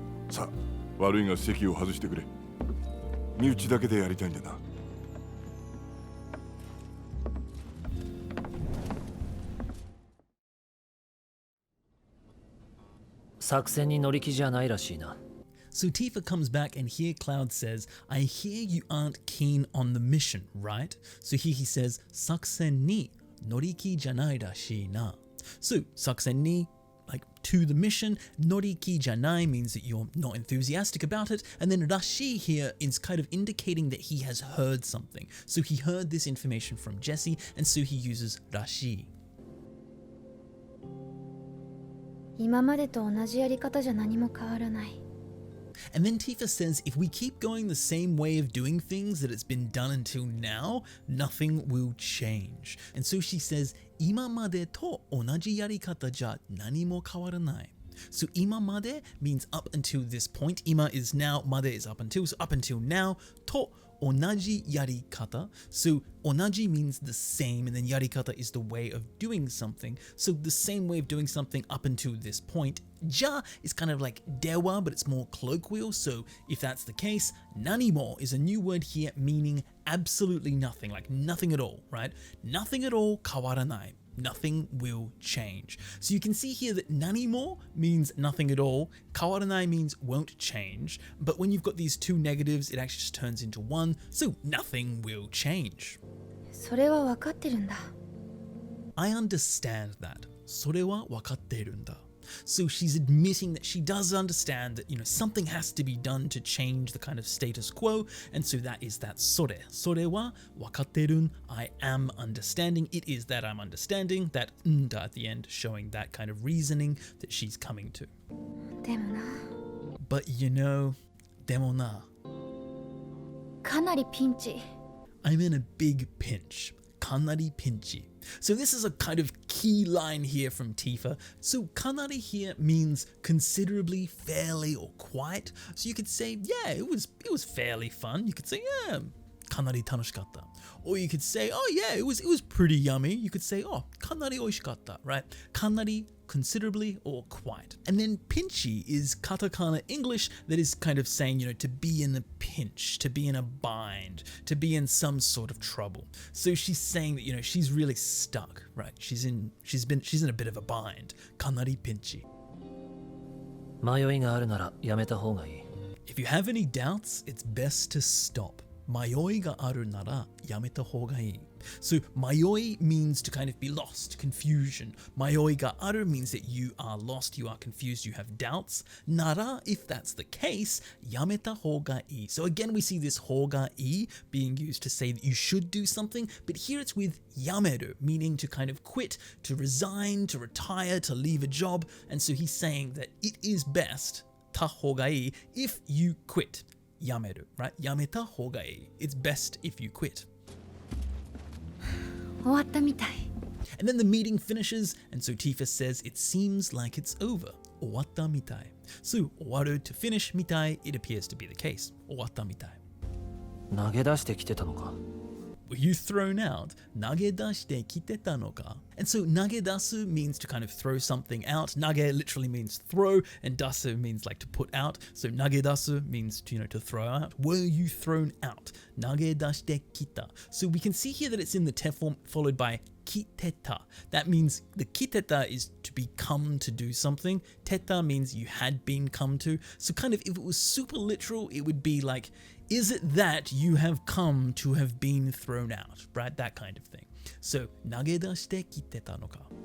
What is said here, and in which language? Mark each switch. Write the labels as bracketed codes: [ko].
[ja] さあ、悪いが席を外してくれ。身内だけでやりたいんだな。作戦に乗り気じゃないらしいな。 [en] So Tifa comes back and here Cloud says, I hear you aren't keen on the mission, right? So here he says, [ja] Saksen ni noriki janai rashi na. [en] So [ja] Saksen ni, [en] like to the mission, [ja] noriki janai [en] means that you're not enthusiastic about it, and then rashi here is kind of indicating that he has heard something. So he heard this information from Jessie, and so he uses rashi. [ja] 今までと同じやり方じゃ何も変わらない。 [en] And then Tifa says if we keep going the same way of doing things that it's been done until now, nothing will change. And so she says, [ja] 今までと同じやり方じゃ何も変わらない。 [en] So 今まで means up until this point. 今 is now, まで is up until, so up until now. [ja] と同じやり方. [en] So 同じ means the same, and then やり方 is the way of doing something. So the same way of doing something up until this point. じゃ is kind of like では, but it's more colloquial. So if that's the case, 何も is a new word here meaning absolutely nothing, like nothing at all, right? Nothing at all 変わらない. Nothing will change. So you can see here that nanimo means nothing at all. Kawaranai means won't change. But when you've got these two negatives, it actually just turns into one. So nothing will change. [ja] それは分かってるんだ。 [en] I understand that. [ja] それは分かっているんだ. [en] So she's admitting that she does understand that, something has to be done to change the kind of status quo. And so that is that それ. [ja] それは分かっているん. [en] I am understanding. It is that I'm understanding. That nda at the end showing that kind of reasoning that she's coming to. [ja] でもな。 [en] But [ja] でもな. かなりピンチ。 [en] I'm in a big pinch. [ja] かなりピンチ. [en] So this is a kind of key line here from Tifa. So kanari here means considerably, fairly, or quite. So you could say, yeah, it was fairly fun. You could say, yeah, [ja] kanari tanoshikatta. [en] Or you could say, oh yeah, it was pretty yummy. You could say, oh, [ja] kanari oishikatta, [en] right? Kanari, considerably or quite. And then pinchy is katakana English that is kind of saying, to be in a pinch, to be in a bind, to be in some sort of trouble. So she's saying that, she's really stuck, right? She's in a bit of a bind. [ja] Kanari pinchy. 迷いがあるならやめた方がいい。 [en] If you have any doubts, it's best to stop. [ja] 迷いがあるならやめた方がいい. [en] So 迷い means to kind of be lost, confusion. 迷いがある means that you are lost, you are confused, you have doubts. なら, if that's the case, [ja] やめた方がいい. [en] So again, we see this 方がいい being used to say that you should do something, but here it's with やめる, meaning to kind of quit, to resign, to retire, to leave a job. And so he's saying that it is best, [ja] た方がいい, [en] if you quit. やめる, right? [ja] やめた方がいい. [en] It's best if you quit. [ja] 終わったみたい。 [en] And then the meeting finishes, and so Tifa says it seems like it's over. [ja] 終わったみたい. [en] So 終わる to finish みたい, it appears to be the case. [ja] 終わったみたい. 投げ出してきてたのか。 [en] Were you thrown out? [ja] 投げ出してきてたのか? [en] And so 投げ出す means to kind of throw something out. 投げ literally means throw, and 出す means like to put out. So 投げ出す means to throw out. Were you thrown out? [ja] 投げ出してきた. [en] So we can see here that it's in the te form followed by 来てた. That means the 来てた is to become to do something. てた means you had been come to. So kind of if it was super literal, it would be like, is it that you have come to have been thrown out, right? That kind of thing. [ja] So, 投げ出してきてたのか?